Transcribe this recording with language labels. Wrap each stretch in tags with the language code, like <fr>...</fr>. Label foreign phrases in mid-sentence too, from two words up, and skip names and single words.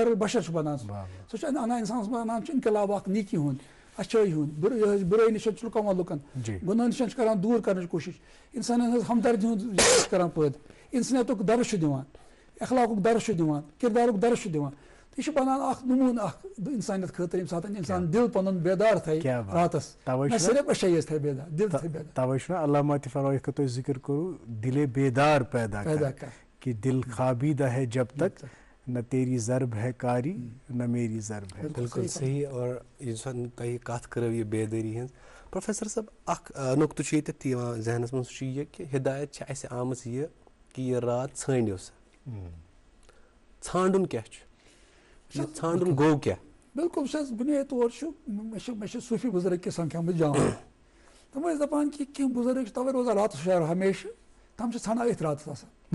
<ks>البشر چھُ بنان سُہ چھُ انان انسانس منٛز انان چھُ انقلاب اکھ نیکی ہُنٛد اچھٲیی ہُنٛد بُرٲیی نِش چھُ رُکاوان لُکن گُناہ نِش چھُ کران دوٗر کرنٕچ کوٗشش انسانن ہٕنٛز ہمدردی ہُنٛد چھُ کران پٲدٕ انسٲنیتُک درس چھُ دِوان اخلاقُک درس چھُ دِوان کِردارُک درس چھُ دِوان یہِ چھُ بنان اکھ نموٗنہٕ اکھ اِنسانیت خٲطرٕ ییٚمہِ ساتہٕ اِنسان دِل پنُن بیدار تھایہِ راتس نہ صرف أچھے تھایہِ بیدار دِل تھایہِ بیدار. تَوے چھُنہ علامہ تہِ فرمایا کہ تُہۍ ذِکر کوٚروٗ دِلے</ks> <ur>بیدار پیدا کر کہ دل خوابیدہ ہے جب تک نہ تیری ضرب ہے کاری نہ میری ضرب ہے.</ur> <ks>بالکل صحیح. اور یُس تۄہہِ کتھ کٔرٕو یہِ بیدٲری ہٕنٛز پروفیسر صٲب اکھ نُقطہٕ چھُ ییٚتٮ۪تھ یِوان ذہنس منٛز سُہ چھُ یہِ کہِ ہِدایت چھِ اَسہِ آمٕژ یہِ کہِ یہِ رات ژھٲنٛڈِو سا ژھانٛڈُن کیٛاہ چھُ یہِ ژھانٛڈُن گوٚو کیٛاہ. بالکل وٕچھ حظ بُنیٲدی طور چھُ مےٚ چھِ صوٗفی بُزرگ کہِ سمکھیمٕتۍ جان تِم ٲسۍ دپان کہِ کینٛہہ بُزرگ چھِ تَوے روزان راتس ہُشار ہمیشہٕ تِم چھِ ژھانڈان أتھۍ راتس آسان.</ks>